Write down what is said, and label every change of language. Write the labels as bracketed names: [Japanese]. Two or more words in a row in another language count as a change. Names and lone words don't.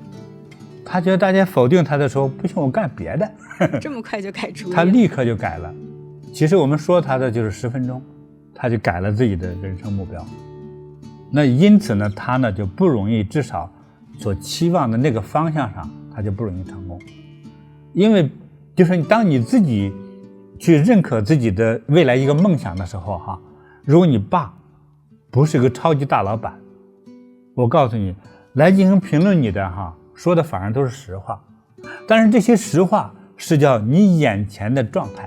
[Chinese] 他覺得大家否定他的時候，不行，我幹別的。這麼快就改主意？他立刻就改了。其實我们說他的就是10分鐘，他就改了自己的人生目標。那因此呢，他呢就不容易，至少所期望的那個方向上，他就不容易成功。因為就是當你自己去認可自己的未來一個夢想的時候如果你爸不是個超級大老闆，我告訴你，來進行評論你的說的反而都是實話。但是這些實話是叫你眼前的狀態。